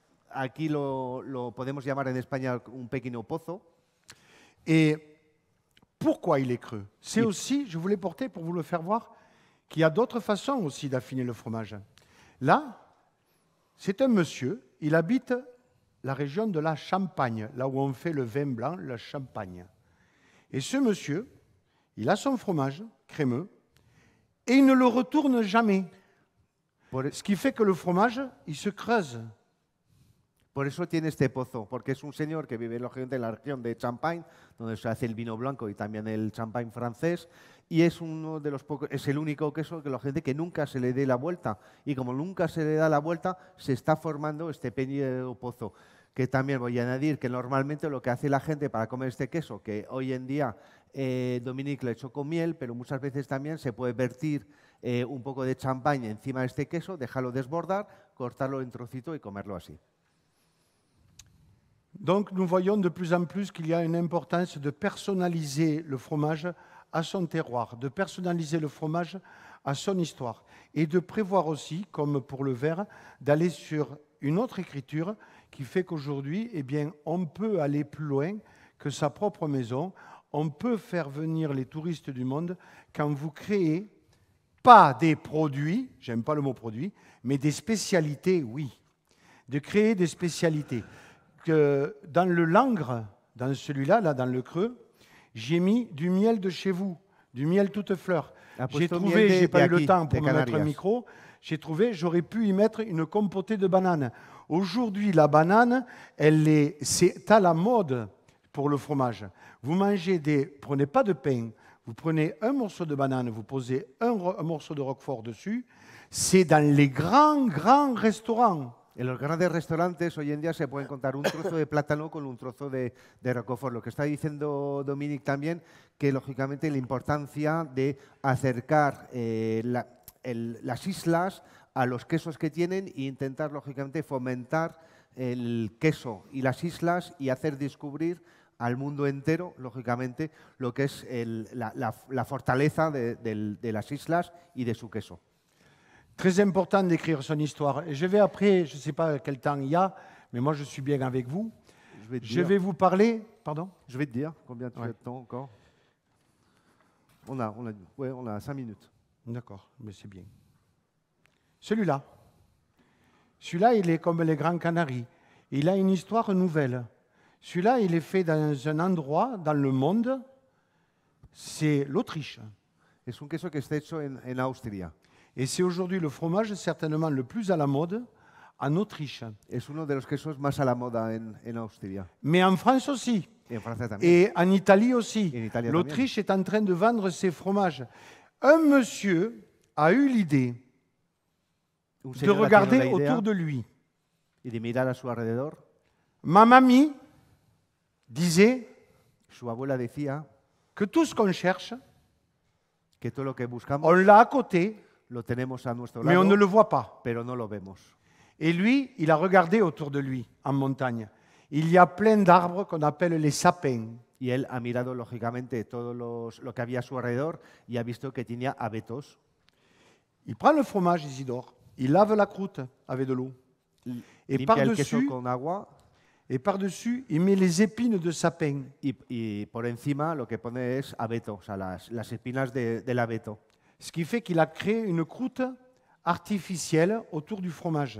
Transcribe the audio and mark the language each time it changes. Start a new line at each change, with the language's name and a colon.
Spanish: Aquí lo podemos llamar en España un pequeño pozo.
French: Et pourquoi il est creux? C'est aussi, je voulais porter pour vous le faire voir, qu'il y a d'autres façons aussi d'affiner le fromage. Là, c'est un monsieur, il habite la région de la Champagne, là où on fait le vin blanc, la Champagne. Et ce monsieur, il a son fromage crémeux et il ne le retourne jamais. Ce qui fait que le fromage, il se creuse.
Spanish: Por eso tiene este pozo, porque es un señor que vive lógicamente en la región de Champagne, donde se hace el vino blanco y también el champagne francés, y es uno de los pocos, es el único queso que la gente que nunca se le dé la vuelta, y como nunca se le da la vuelta, se está formando este pequeño pozo. Que también voy a añadir que normalmente lo que hace la gente para comer este queso, que hoy en día Dominique lo ha hecho con miel, pero muchas veces también se puede vertir un poco de champagne encima de este queso, dejarlo desbordar, cortarlo en trocitos y comerlo así.
French: Donc nous voyons de plus en plus qu'il y a une importance de personnaliser le fromage à son terroir, de personnaliser le fromage à son histoire et de prévoir aussi, comme pour le verre, d'aller sur une autre écriture qui fait qu'aujourd'hui, eh bien, on peut aller plus loin que sa propre maison. On peut faire venir les touristes du monde quand vous créez pas des produits, j'aime pas le mot produit, mais des spécialités, oui. De créer des spécialités. Que dans le Langres, dans celui-là, là, dans le creux, j'ai mis du miel de chez vous, du miel toute fleur. J'ai trouvé, j'ai pas eu le temps pour me mettre un micro, j'ai trouvé, j'aurais pu y mettre une compotée de bananes. Aujourd'hui, la banane, c'est à la mode pour le fromage. Vous prenez pas de pain, vous prenez un morceau de banane, vous posez un morceau de roquefort dessus, c'est dans les grands restaurants.
Spanish: En los grandes restaurantes hoy en día se puede encontrar un trozo de plátano con un trozo de roquefort. Lo que está diciendo Dominique también, que lógicamente la importancia de acercar las islas a los quesos que tienen e intentar lógicamente fomentar el queso y las islas y hacer descubrir al mundo entero, lógicamente, lo que es la fortaleza de las islas y de su queso.
French: Très important d'écrire son histoire. Et je vais après, je ne sais pas quel temps il y a, mais moi je suis bien avec vous. Je vais vous parler. Pardon? Je vais te dire combien tu as de temps encore. On a 5 minutes. D'accord, mais c'est bien. Celui-là. Celui-là, il est comme les Grands Canaries. Il a une histoire nouvelle. Celui-là, il est fait dans un endroit dans le monde, c'est l'Autriche.
Spanish: Es un queso que está hecho en Austria.
French: Et c'est aujourd'hui le fromage certainement le plus à la mode en Autriche.
Spanish: Es uno de los quesos más a la moda en Austria.
French: Mais en France aussi. Et
Spanish: en Francia también.
French: Et en Italie aussi. L'Autriche est en train de vendre ses fromages. Un monsieur a eu l'idée de regarder autour de lui.
Spanish: Y de mirar a su alrededor.
French: Ma mamie disait
Spanish: su abuela decía
French: que tout ce qu'on cherche,
Spanish: que todo lo que buscamos,
French: on l'a à côté,
Spanish: lo tenemos a nuestro
French: mais
Spanish: lado,
French: on ne le voit pas.
Spanish: pero no lo vemos.
French: Et lui, il a regardé autour de lui, en montagne. Il y a plein d'arbres qu'on appelle les sapins.
Spanish: Y él ha mirado, lógicamente, todo lo que había a su alrededor y ha visto que tenía abetos.
French: Il prend le fromage, Isidore, il lave la croûte avec de l'eau. Et
Spanish: Limpia el queso
French: par-dessus,
Spanish: con agua
French: il met les épines de sapin.
Spanish: y por encima lo que pone es abeto, o sea, las espinas del abeto.
French: Ce qui fait qu'il a créé une croûte artificielle autour du fromage.